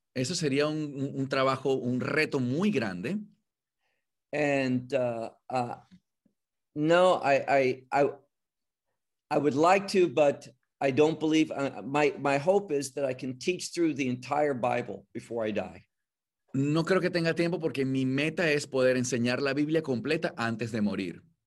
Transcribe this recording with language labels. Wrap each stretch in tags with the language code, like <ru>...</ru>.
<es>Eso sería un trabajo, un reto muy grande.</es> <en>And no, I would like to, but I don't believe, my hope is that I can teach through the entire Bible before I die.</en> <es>No creo que tenga tiempo porque mi meta es poder enseñar la Biblia completa antes de morir.</es>